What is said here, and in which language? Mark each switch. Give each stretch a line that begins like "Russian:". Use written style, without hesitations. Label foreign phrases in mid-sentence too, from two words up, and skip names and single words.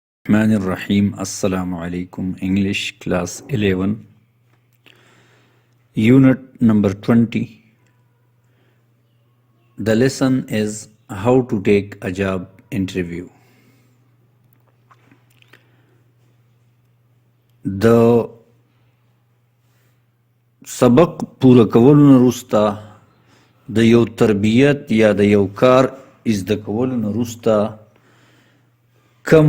Arabic: الرحمن الرحيم. السلام عليكم.
English: English class 11 unit number 20. The lesson is how to take a job interview.
Pashto: د سبق پوره کولو نه وروسته د یو تربیت یا د یو کار زده کولو نه وروسته کم